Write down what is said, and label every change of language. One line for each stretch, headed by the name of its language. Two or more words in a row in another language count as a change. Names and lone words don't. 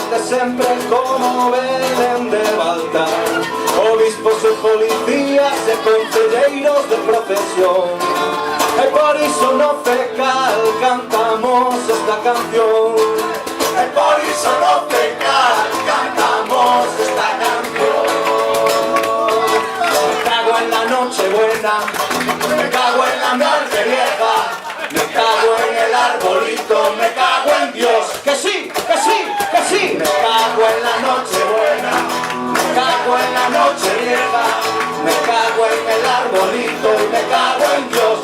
Galician: de sempre como Belén de Baltar, obispos e policías e concelleiros de procesión, e por iso no FECAL cantamos esta canción, e por iso no FECAL cantamos esta canción.
Spanish: Me cago en la noche buena, me cago en la noche vieja, me cago en el arbolito, me cago en Dios. Que sí, que sí, que sí. Me cago en la noche buena, me cago en la noche vieja, me cago en el arbolito y me cago en Dios.